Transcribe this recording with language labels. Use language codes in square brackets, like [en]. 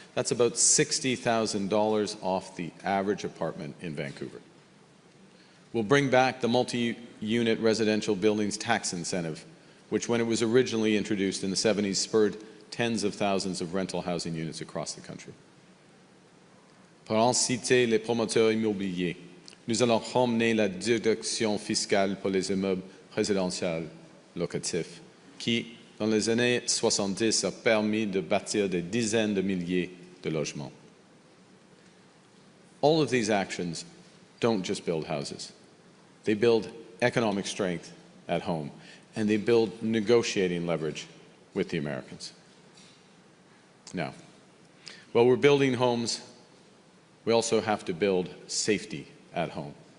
[en] That's about $60,000 off the average apartment in Vancouver. We'll bring back the multi-unit residential buildings tax incentive, which when it was originally introduced in the 70s spurred tens of thousands of rental housing units across the country. [fr] Pour inciter les promoteurs immobiliers, nous allons ramener la déduction fiscale pour les immeubles résidentiels locatifs, qui, dans les années 70, a permis de bâtir des dizaines de milliers de logements. [en] All of these actions don't just build houses. They build economic strength at home, and they build negotiating leverage with the Americans. Now, While we're building homes, we also have to build safety at home.